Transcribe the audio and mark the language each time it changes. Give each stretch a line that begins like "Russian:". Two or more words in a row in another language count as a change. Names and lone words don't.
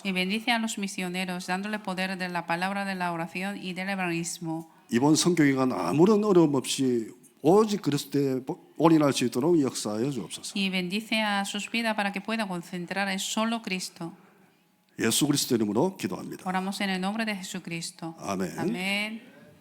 Spanish: Y bendice a los misioneros, dándole poder de la palabra de la oración y del evangelismo.
Korean: 이번 선교기간 아무런 어려움 없이 오직 그리스도에 올인할 수 있도록 역사하여 주옵소서.
Spanish: Y bendice a sus vidas para que puedan concentrar en solo Cristo.
Korean: 예수 그리스도 이름으로 기도합니다.
Spanish: Oramos en el nombre de Jesucristo.
Korean: 아멘.
Spanish: Amén.